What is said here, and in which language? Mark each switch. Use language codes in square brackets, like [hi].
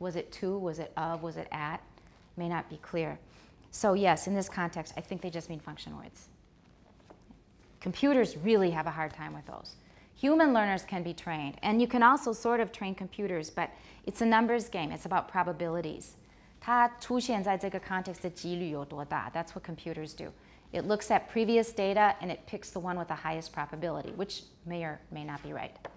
[en] Was it to? Was it of? Was it at? May not be clear. So yes, in this context, I think they just mean function words. Computers really have a hard time with those. Human learners can be trained, and you can also sort of train computers, but it's a numbers game. It's about probabilities. [zh] 它出现在这个 context 的几率有多大? [en] That's what computers do. It looks at previous data and it picks the one with the highest probability, which may or may not be right.